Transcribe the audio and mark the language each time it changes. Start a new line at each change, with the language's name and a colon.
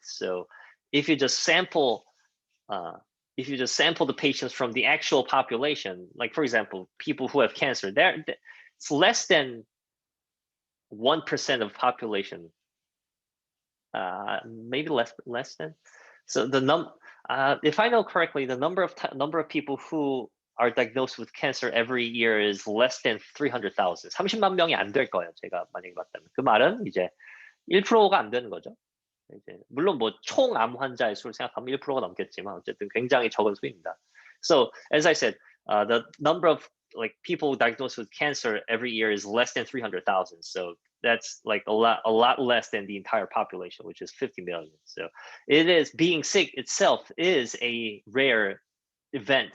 English: So if you just sample the patients from the actual population, like for example, people who have cancer, it's less than 1% of population, maybe less than. So if I know correctly, the number of people who are diagnosed with cancer every year is less than 300,000.
Korean: 30만 명이 안 될 거예요. 제가 만약에 봤다면. 그 말은 이제 1%가 안 되는 거죠. 이제 물론 뭐 총 암 환자의 수를 생각하면 1%가 넘겠지만 어쨌든 굉장히 적은 수입니다.
English: So as I said, the number of like people diagnosed with cancer every year is less than 300,000. So that's like a lot less than the entire population, which is 50 million. So being sick itself is a rare event.